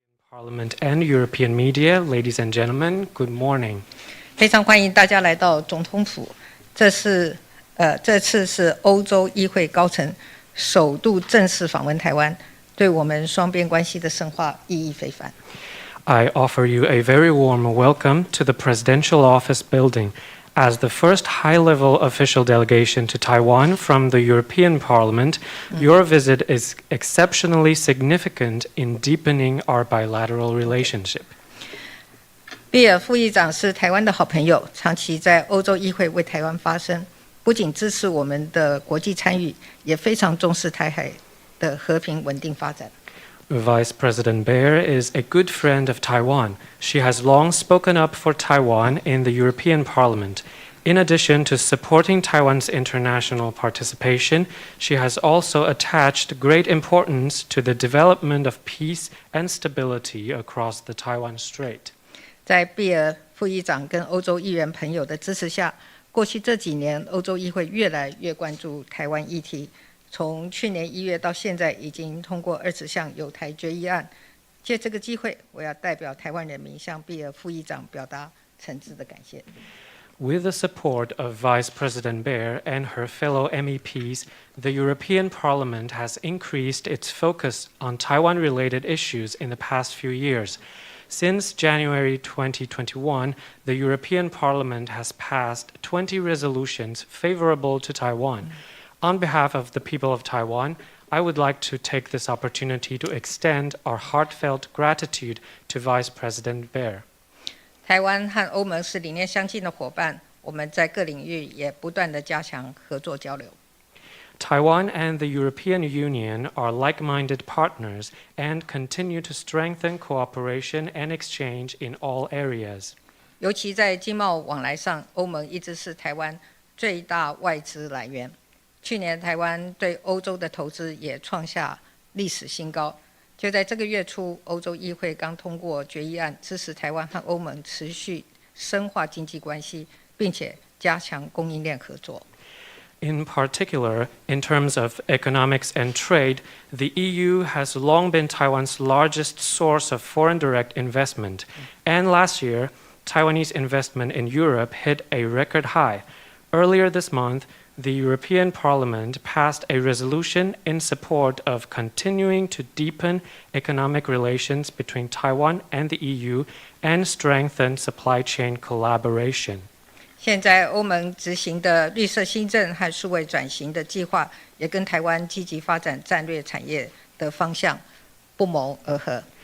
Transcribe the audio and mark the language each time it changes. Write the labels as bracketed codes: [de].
[en] Parliament and European media, ladies and gentlemen, good morning. [zh] 非常欢迎大家来到总统府，这次是欧洲议会高层首度正式访问台湾，对我们双边关系的深化意义非凡。 [en] I offer you a very warm welcome to the Presidential Office Building. As the first high-level official delegation to Taiwan from the European Parliament, your visit is exceptionally significant in deepening our bilateral relationship. [zh] 毕尔副议长是台湾的好朋友，长期在欧洲议会为台湾发声，不仅支持我们的国际参与，也非常重视台海的和平稳定发展。 [en] Vice President Baer is a good friend of Taiwan. She has long spoken up for Taiwan in the European Parliament. In addition to supporting Taiwan's international participation, she has also attached great importance to the development of peace and stability across the Taiwan Strait. [zh] 在毕尔副议长跟欧洲议员朋友的支持下，过去这几年，欧洲议会越来越关注台湾议题。从去年1月到现在，已经通过20项有台决议案。借这个机会，我要代表台湾人民向毕尔副议长表达诚挚的感谢。 [en] With the support of Vice President Baer and her fellow MEPs, the European Parliament has increased its focus on Taiwan-related issues in the past few years. Since January 2021, the European Parliament has passed 20 resolutions favorable to Taiwan. On behalf of the people of Taiwan, I would like to take this opportunity to extend our heartfelt gratitude to Vice President Baer. [zh] 台湾和欧盟是理念相近的伙伴，我们在各领域也不断地加强合作交流。 [en] Taiwan and the European Union are like-minded partners and continue to strengthen cooperation and exchange in all areas. [zh] 尤其在经贸往来上，欧盟一直是台湾最大外资来源。去年台湾对欧洲的投资也创下历史新高。就在这个月初，欧洲议会刚通过决议案，支持台湾和欧盟持续深化经济关系，并且加强供应链合作。 [en] In particular, in terms of economics and trade, the EU has long been Taiwan's largest source of foreign direct investment. And last year, Taiwanese investment in Europe hit a record high. Earlier this month, the European Parliament passed a resolution in support of continuing to deepen economic relations between Taiwan and the EU and strengthen supply chain collaboration. [zh] 现在欧盟执行的绿色新政和数位转型的计划，也跟台湾积极发展战略产业的方向不谋而合。